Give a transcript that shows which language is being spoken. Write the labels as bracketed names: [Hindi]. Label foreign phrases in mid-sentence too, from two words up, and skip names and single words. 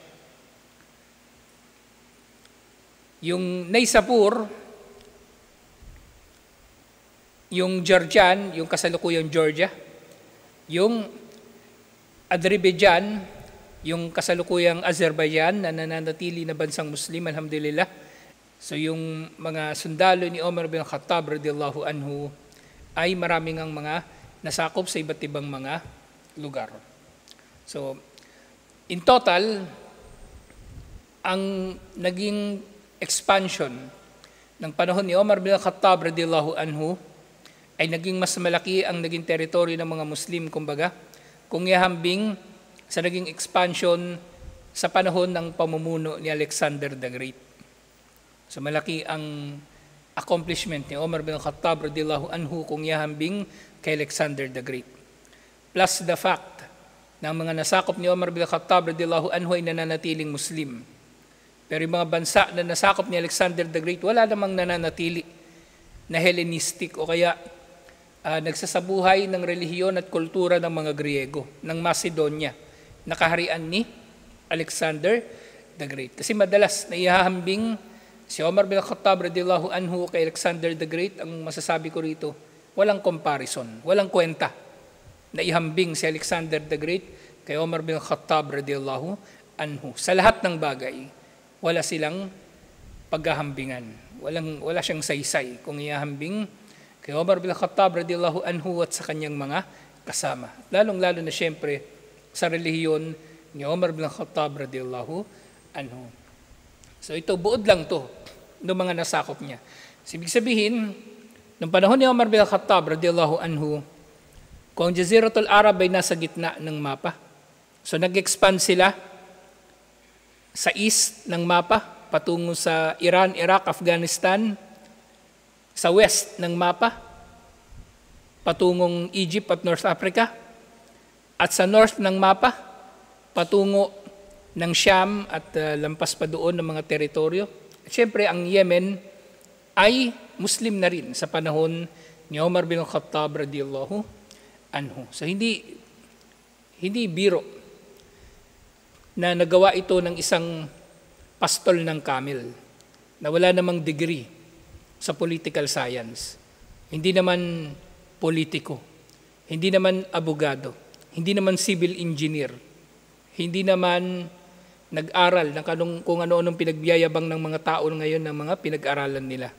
[Filipino] Yung Naysapur, yung Georgian, yung kasalukuyang Georgia, yung Azerbaijan, yung kasalukuyang Azerbaijan na nananatili na bansang Muslim, alhamdulillah. So yung mga sundalo ni Umar bin Khattab [Arabic] رضي الله عنه [Filipino] ay maraming ang mga nasakop sa iba't ibang mga lugar. So [English] in total, [Filipino] ang naging expansion ng panahon ni Umar bin Khattab [Arabic] رضي الله عنه [Filipino] ay naging mas malaki ang naging teritoryo ng mga Muslim, kumbaga, kung ihambing sa naging expansion sa panahon ng pamumuno ni Alexander the Great. So malaki ang accomplishment ni Umar bin Khattab [Arabic] رضي الله عنه [Filipino] kung ihambing kay Alexander the Great. [English] Plus the fact [Filipino] na ang mga nasakop ni Umar bin Khattab [Arabic] رضي الله عنه [Filipino] ay nananatiling Muslim. Pero yung mga bansa na nasakop ni Alexander the Great, wala namang nananatili na Hellenistic o kaya nagsasabuhay ng relihiyon at kultura ng mga Griego, ng Macedonia, na kaharian ni Alexander the Great. Kasi madalas naihahambing si Umar bin Khattab [Arabic] رضي الله عنه [Filipino] kay Alexander the Great, ang masasabi ko rito, walang comparison, walang kwenta. Naihambing si Alexander the Great kay Umar bin Khattab [Arabic] رضي الله عنه. [Filipino] Sa lahat ng bagay, wala silang paghahambingan. Wala siyang saysay kung ihahambing kay Omar bin Khattab [Arabic] رضي الله عنه [Filipino] at sa kanyang mga kasama. Lalong-lalo na siyempre sa relihiyon ni Omar bin Khattab [Arabic] رضي الله عنه. [Filipino] So ito, buod lang to ng mga nasakop niya. So, ibig sabihin, noong panahon ni Omar bin Khattab [Arabic] رضي الله عنه, [Filipino] kung ang Jaziratul Arab ay nasa gitna ng mapa, so nag-expand sila sa east ng mapa, patungo sa Iran, Iraq, Afghanistan, sa west ng mapa, patungong Egypt at North Africa, at sa north ng mapa, patungo ng Sham at lampas pa doon ng mga teritoryo. At syempre, ang Yemen ay Muslim na rin sa panahon ni Omar bin Khattab [Arabic] رضي الله عنه. [Filipino] So hindi biro na nagawa ito ng isang pastol ng camel na wala namang degree sa [English] political science. [Filipino] Hindi naman politiko, hindi naman abogado, hindi naman [English] civil engineer, [Filipino] hindi naman nag-aral ng kung ano-anong pinagbiyayabang ng mga tao ngayon ng mga pinag-aralan nila.